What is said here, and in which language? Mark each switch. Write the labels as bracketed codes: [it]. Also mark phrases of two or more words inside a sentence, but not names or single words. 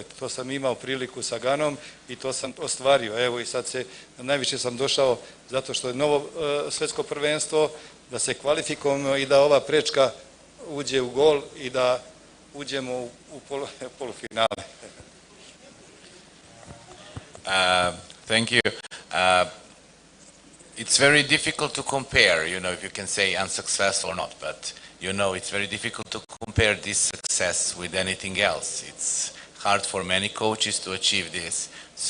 [bs] To sam imao priliku sa Ganom i to sam ostvario. Evo i sad najviše sam došao zato što je novo svjetsko prvenstvo, da se kvalifikujemo i da ova prečka uđe u gol i da uđemo u polufinale. [en] Thank you. It's very difficult to compare, if you can say unsuccessful or not, but it's very difficult to compare this success with anything else. It's hard for many coaches to achieve this.